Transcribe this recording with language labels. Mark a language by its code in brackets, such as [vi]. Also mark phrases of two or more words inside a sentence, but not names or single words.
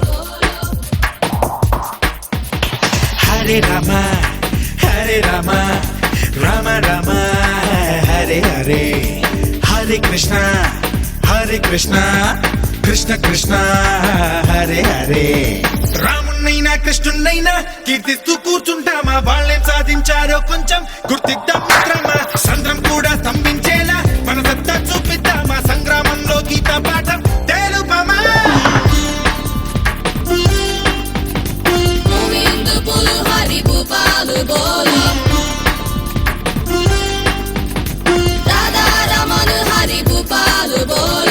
[sa] Hare Rama, Hare Rama, Rama Rama, Hare Hare, Hare Krishna, Hare Krishna, Krishna Krishna, Hare Hare. [te] రామున్నైనా కృష్ణున్నైనా కీర్తిస్తూ కూర్చుంటామా, వాళ్ళేం సాధించారో కొంచెం గుర్తిద్దాం మిత్రమా. సంద్రం కూడా స్తంభించేలా మన సత్తా చూపిద్దామా, సంగ్రామంలో గీతా పాఠం తెలుపమా. [hi] गोविंद बोलो हरि गोपाल बोलो, राधा रमन हरि गोपाल बोलो।